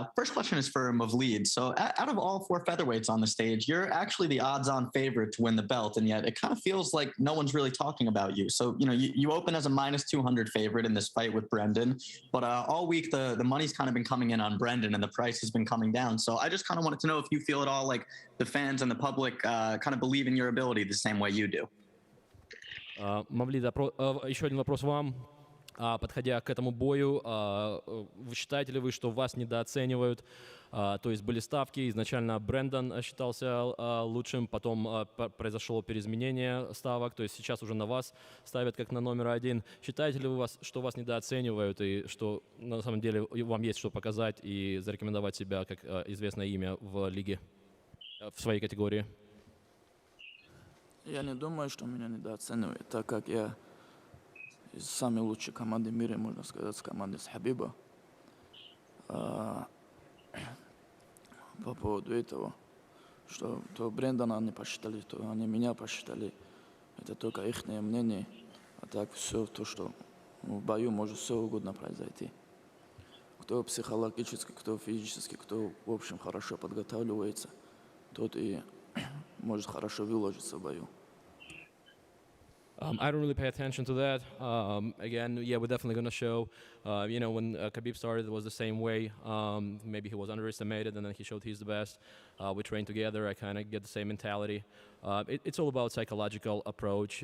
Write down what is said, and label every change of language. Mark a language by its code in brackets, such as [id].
[en] First question is for Mavlid. So out of all 4 featherweights on the stage, you're actually the odds-on favorite to win the belt, and yet it kind of feels like no one's really talking about you. So, you open as a -200 favorite in this fight with Brendan, but all week the money's kind of been coming in on Brendan and the price has been coming down. So I just kind of wanted to know if you feel at all like the fans and the public kind of believe in your ability the same way you do. [ru] Мавлид, еще один вопрос вам. Подходя к этому бою, считаете ли вы, что вас недооценивают? То есть были ставки, изначально Брэндон считался лучшим, потом произошло переизменение ставок, то есть сейчас уже на вас ставят как на номер 1. Считаете ли вы, что вас недооценивают и что на самом деле вам есть что показать и зарекомендовать себя как известное имя в лиге? в своей категории. Я не думаю, что меня недооценивают, так как я из самой лучшей команды в мире, можно сказать, с команды с Хабиба. По поводу этого, что то Брэндона они посчитали, то они меня посчитали, это только их мнение. А так все то, что в бою может все угодно произойти. Кто психологически, кто физически, кто в общем хорошо подготавливается, тот и может хорошо выложиться в бою. [en] I don't really pay attention to that. Again, yeah, we're definitely going to show. When Khabib started, it was the same way. Maybe he was underestimated, and then he showed he's the best. We trained together. I kind of get the same mentality. It's all about psychological approach.